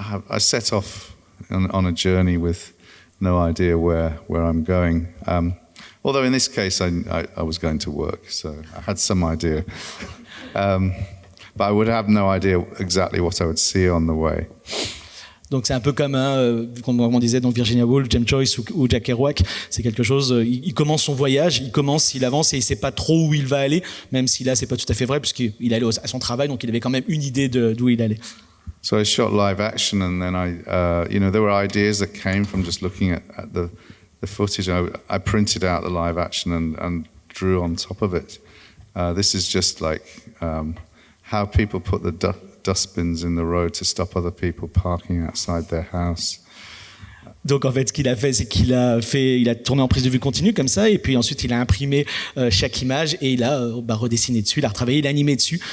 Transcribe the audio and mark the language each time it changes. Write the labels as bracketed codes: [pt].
[en] I set off on a journey with no idea where I'm going. Although in this case, I was going to work, so I had some idea. But I would have no idea exactly what I would see on the way. [fr] Donc c'est un peu comme, comme on disait, donc Virginia Woolf, James Joyce ou Jack Kerouac. C'est quelque chose, il commence son voyage, il avance et il ne sait pas trop où il va aller, même si là c'est pas tout à fait vrai, puisqu'il allait à son travail, donc il avait quand même une idée d'où il allait. [en] So I shot live action, and then there were ideas that came from just looking at the footage. I printed out the live action and drew on top of it. This is just like how people put the dustbins in the road to stop other people parking outside their house. [fr] Donc en fait, ce qu'il a fait, c'est qu'il a tourné en prise de vue continue comme ça, et puis ensuite il a imprimé chaque image et il a redessiné dessus, il a retravaillé, il a animé dessus.